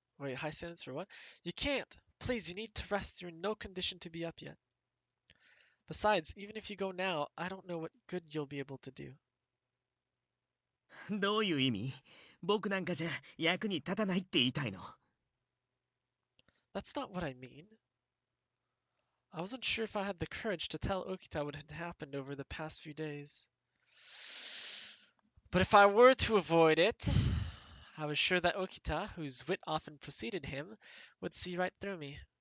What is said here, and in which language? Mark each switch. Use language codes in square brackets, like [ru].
[en] Wait, high standards for what? You can't! Please, you need to rest. You're in no condition to be up yet. Besides, even if you go now, I don't know what good you'll be able to do. [ja] どういう意味？僕なんかじゃ役に立たないって言いたいの。 [en] That's not what I mean. I wasn't sure if I had the courage to tell Okita what had happened over the past few days. But if I were to avoid it, I was sure that Okita, whose wit often preceded him, would see right through me.